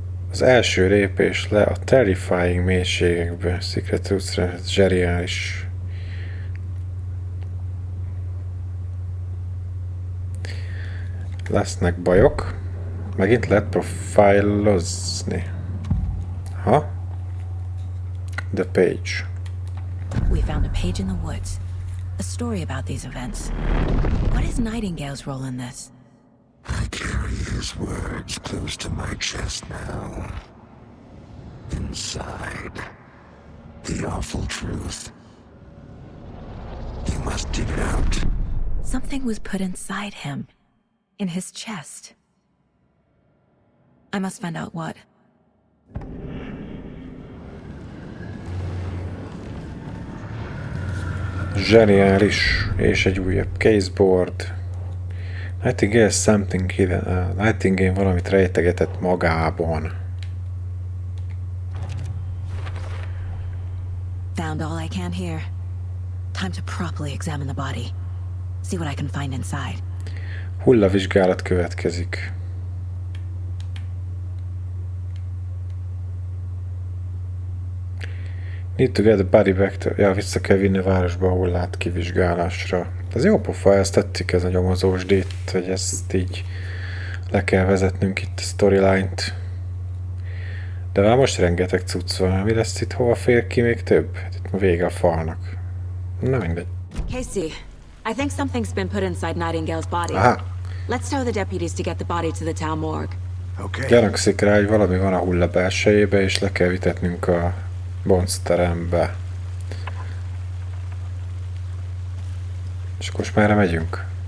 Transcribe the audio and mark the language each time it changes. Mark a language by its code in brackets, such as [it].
[hu] Az első lépés le a terrifying mélységekbe, Secret Roots-re, zseniális. Lesznek bajok. Megint lehet profilozni. [en] Ha? The page. We found a page in the woods. A story about these events. What is Nightingale's role in this? I carry his words close to my chest now. Inside, the awful truth. You must dig it out. Something was put inside him. In his chest. I must find out what. [hu] Zseniális. És egy újabb caseboard. Nightingale something hidden. Nightingale valamit rejtegetett magában. [en] Found all I can here. Time to properly examine the body. See what I can find inside. [hu] Hullavizsgálat következik. Need to get the body back to... Ja, vissza kell vinni a városba a hullát kivizsgálásra. Ez jó pofa, ezt tetszik, ez a nyomozós dét, hogy ezt így le kell vezetnünk itt a storyline-t. De már most rengeteg cucc van, mi lesz itt, hova fér ki még több? Itt vége a falnak. Na mindegy. [en] Casey, I think something's been put inside Nightingale's body. Aha. Let's tell the deputies to get the body to the town morgue. Okay. [hu] Gyanakszik rá, hogy valami van a hulla belsejébe, és le kell vitetnünk a boncterembe. És akkor most már megyünk.